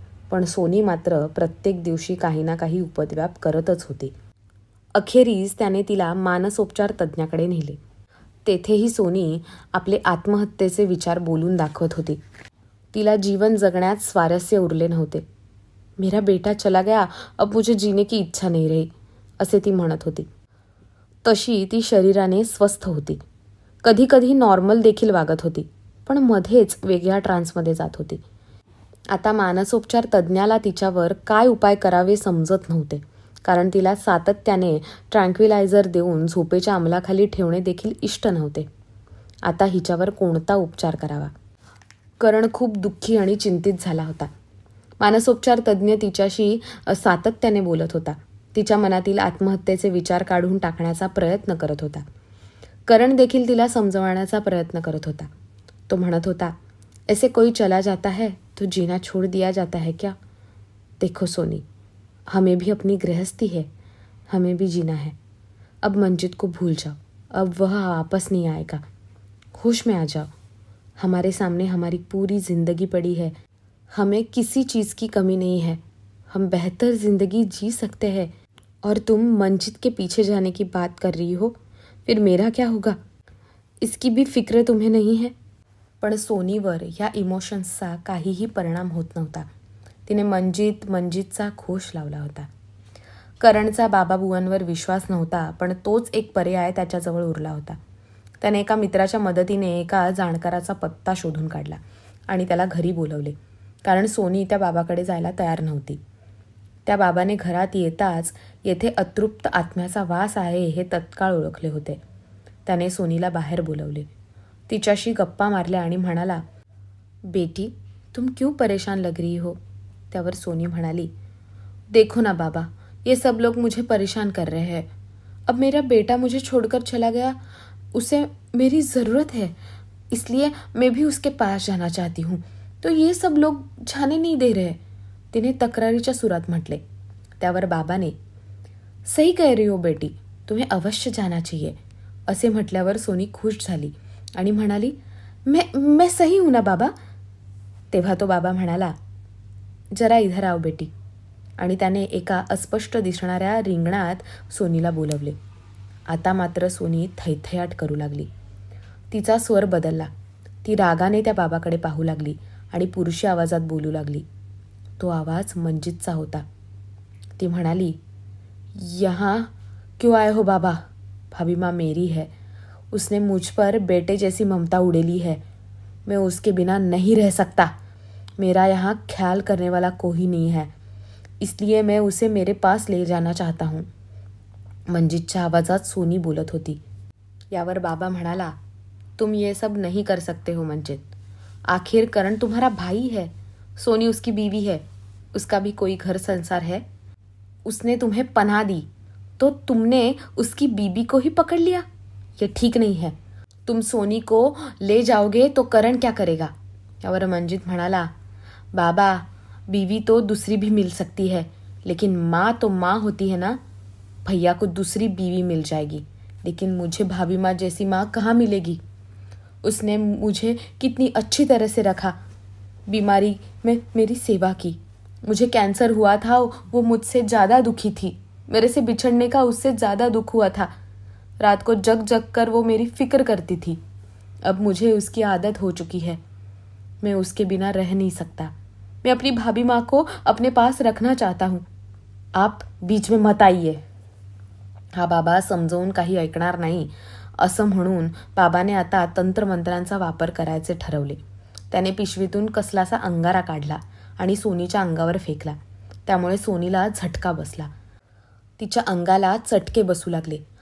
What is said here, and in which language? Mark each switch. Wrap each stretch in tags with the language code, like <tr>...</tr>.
<mr>पण सोनी मात्र प्रत्येक दिवशी काही ना काही उपद्व्याप करतच होती. अखेरीस त्याने तिला मानसोपचार तज्ज्ञाकडे नेले. तेथेही सोनी आपले आत्महत्येचे विचार बोलून दाखवत होती. तिला जीवन जगण्यात स्वारस्य उरले नव्हते.</mr> <hi>मेरा बेटा चला गया, अब मुझे जीने की इच्छा नहीं रही</hi> <mr>असे ती म्हणत होती. तशी ती शरीराने स्वस्थ होती. कधी कधी नॉर्मल देखील वागत होती, पण मध्येच वेगळ्या ट्रान्समध्ये जात होती. आता मानसोपचार तज्ज्ञाला तिच्यावर काय उपाय करावे समजत नव्हते, कारण तिला सातत्याने ट्रँक्विलायझर देऊन झोपेच्या अंमलाखाली ठेवणे देखील इष्ट नव्हते. आता हिच्यावर कोणता उपचार करावा? करण खूप दुःखी आणि चिंतित झाला होता. मानसोपचार तज्ज्ञ तिच्याशी सातत्याने बोलत होता. तिच्या मनातील आत्महत्येचे विचार काढून टाकण्याचा प्रयत्न करत होता. करण देखील तिला समजवण्याचा प्रयत्न करत होता. तो म्हणत होता,</mr> <hi>ऐसे कोई चला जाता है तो जीना छोड़ दिया जाता है क्या? देखो सोनी, हमें भी अपनी गृहस्थी है, हमें भी जीना है. अब मंजित को भूल जाओ, अब वह वापस नहीं आएगा. होश में आ जाओ. हमारे सामने हमारी पूरी जिंदगी पड़ी है. हमें किसी चीज़ की कमी नहीं है. हम बेहतर जिंदगी जी सकते हैं. और तुम मंजित के पीछे जाने की बात कर रही हो, फिर मेरा क्या होगा? इसकी भी फिक्र तुम्हें नहीं है.</hi> <mr>पण सोनीवर ह्या इमोशन्सचा काहीही परिणाम होत नव्हता. तिने मंजितचा घोष लावला होता. करणचा बाबाबुवांवर विश्वास नव्हता, पण तोच एक पर्याय त्याच्याजवळ उरला होता. त्याने एका मित्राच्या मदतीने एका जाणकाराचा पत्ता शोधून काढला आणि त्याला घरी बोलवले, कारण सोनी त्या बाबाकडे जायला तयार नव्हती. त्या बाबाने घरात येताच येथे अतृप्त आत्म्याचा वास आहे हे तत्काळ ओळखले होते. त्याने सोनीला बाहेर बोलवले. तिच्याशी गप्पा मारल्या आणि म्हणाला,</mr> <hi>बेटी तुम क्यों परेशान लग रही हो?</hi> <mr>त्यावर सोनी म्हणाली,</mr> <hi>देखो ना बाबा, ये सब लोग मुझे परेशान कर रहे हैं। अब मेरा बेटा मुझे छोड़कर चला गया, उसे मेरी ज़रूरत है, इसलिए मैं भी उसके पास जाना चाहती हूँ, तो ये सब लोग जाने नहीं दे रहे,</hi> <mr>तिने तक्रारीच्या सुरात म्हटले. त्यावर बाबाने,</mr> <hi>सही कह रही हो बेटी, तुम्हें अवश्य जाना चाहिए,</hi> <mr>असे म्हटल्यावर सोनी खुश झाली आणि म्हणाली,</mr> <hi>मैं सही हूं ना बाबा.</hi> <mr>तेव्हा तो बाबा म्हणाला,</mr> <hi>जरा इधर आओ बेटी,</hi> <mr>आणि त्याने एका अस्पष्ट दिसणाऱ्या रिंगणात सोनीला बोलवले. आता मात्र सोनी थैथयाट करू लागली. तिचा स्वर बदलला. ती रागाने त्या बाबाकडे पाहू लागली आणि पुरुषी आवाजात बोलू लागली. तो आवाज मंजितचा होता. ती म्हणाली,</mr> <hi>यहाँ क्यों आए हो बाबा? भाभी माँ मेरी है, उसने मुझ पर बेटे जैसी ममता उड़ेली है, मैं उसके बिना नहीं रह सकता. मेरा यहाँ ख्याल करने वाला कोई नहीं है, इसलिए मैं उसे मेरे पास ले जाना चाहता हूँ.</hi> <mr>मंजितच्या आवाजात सोनी बोलत होती. यावर बाबा म्हणाला,</mr> <hi>तुम ये सब नहीं कर सकते हो मंजित. आखिर करण तुम्हारा भाई है, सोनी उसकी बीवी है, उसका भी कोई घर संसार है. उसने तुम्हें पनाह दी तो तुमने उसकी बीबी को ही पकड़ लिया. ये ठीक नहीं है. तुम सोनी को ले जाओगे तो करण क्या करेगा?</hi> <mr>यावर मंजित म्हणाला,</mr> <hi>बाबा, बीवी तो दूसरी भी मिल सकती है, लेकिन माँ तो माँ होती है ना. भैया को दूसरी बीवी मिल जाएगी, लेकिन मुझे भाभी माँ जैसी माँ कहाँ मिलेगी? उसने मुझे कितनी अच्छी तरह से रखा, बीमारी में मेरी सेवा की. मुझे कैंसर हुआ था, वो मुझसे ज़्यादा दुखी थी. मेरे से बिछड़ने का उससे ज़्यादा दुख हुआ था. रात को जग जग कर वो मेरी फिक्र करती थी. अब मुझे उसकी आदत हो चुकी है. मैं उसके बिना रह नहीं सकता. मैं अपनी भाभी माँ को अपने पास रखना चाहता हूँ. आप बीच में मत आइए.</hi> <mr>हा बाबा समजावून काही ऐकणार नाही असं म्हणून बाबाने आता तंत्रमंत्रांचा वापर करायचे ठरवले. त्याने पिशवीतून कसलासा अंगारा काढला आणि सोनीच्या अंगावर फेकला. त्यामुळे सोनीला झटका बसला. तिच्या अंगाला चटके बसू लागले.</mr>